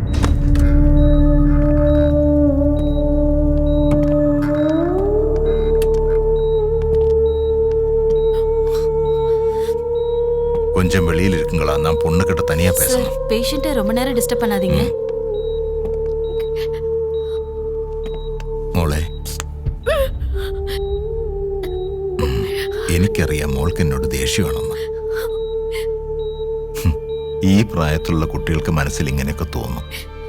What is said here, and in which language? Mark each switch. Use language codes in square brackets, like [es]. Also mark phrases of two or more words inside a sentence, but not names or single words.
[ta] கொஞ்சம் வெளியில் இருக்குங்களா, நான் பொண்ணு கிட்ட தனியா பேசணும். பேஷண்ட்டை ரொம்ப நேரம் டிஸ்டர்ப் பண்ணாதீங்க. [ml] മോളെ, എനിക്കറിയാം മോൾക്ക് എന്നോട് ദേഷ്യമാണെന്ന്. ഈ പ്രായത്തിലുള്ള കുട്ടികൾക്ക് മനസ്സിൽ ഇങ്ങനെയൊക്കെ തോന്നും.